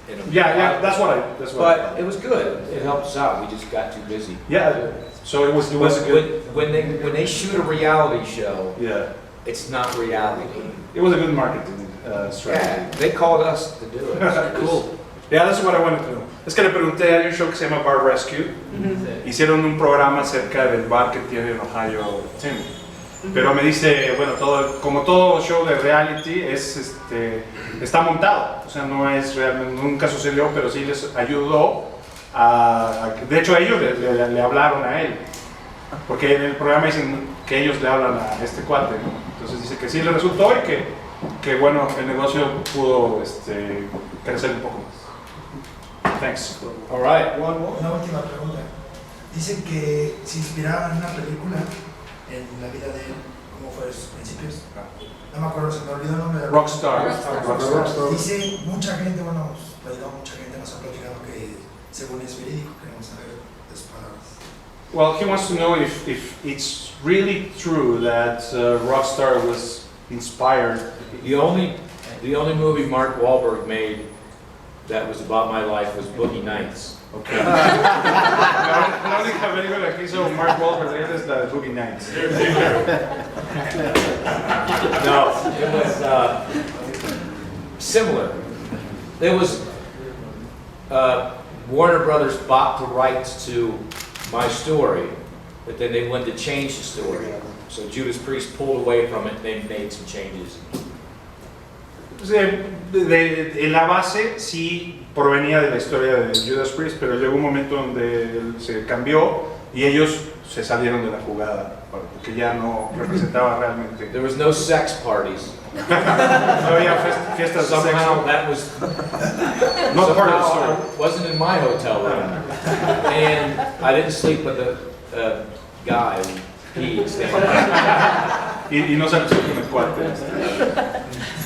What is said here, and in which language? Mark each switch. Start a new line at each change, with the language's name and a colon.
English: Yeah, that's what I. But it was good. It helped us out. We just got too busy. Yeah. So it was a good. When they shoot a reality show, Yeah. it's not reality. It was a good marketing strategy. Yeah, they called us to do it. Cool. Yeah, that's what I wanted to know.
Spanish: Es que le pregunté, hay un show que se llama Bar Rescue. Hicieron un programa acerca del bar que tiene en Ohio Tim. Pero me dice, bueno, como todo show de reality está montado. O sea, no es realmente, nunca sucedió, pero sí les ayudó de hecho ellos le hablaron a él. Porque en el programa dicen que ellos le hablan a este cuate, ¿no? Entonces dice que sí le resultó y que bueno, el negocio pudo crecer un poco más.
English: Thanks. All right.
Spanish: Una última pregunta. Dicen que se inspiraban en una película en la vida de él, ¿cómo fue sus principios? No me acuerdo, se me olvidó el nombre de Rockstar. Dice mucha gente, bueno, mucha gente nos ha platicado que según es verídico, queremos saber las palabras.
English: Well, he wants to know if it's really true that Rockstar was inspired. The only movie Mark Wahlberg made that was about my life was Boogie Nights. Okay.
Spanish: La única película que hizo Mark Wahlberg es la de Boogie Nights.
English: No, it was similar. There was Warner Brothers bought the rights to my story, but then they wanted to change the story. So Judas Priest pulled away from it. They made some changes.
Spanish: En la base sí provenía de la historia de Judas Priest, pero llegó un momento donde se cambió y ellos se salieron de la jugada porque ya no representaba realmente.
English: There was no sex parties.
Spanish: No había fiestas de
English: Somehow that was Not part of the somehow story. I wasn't in my hotel room, and I didn't sleep with a guy who peed standing there.
Spanish: Y no se acusó con el cuate.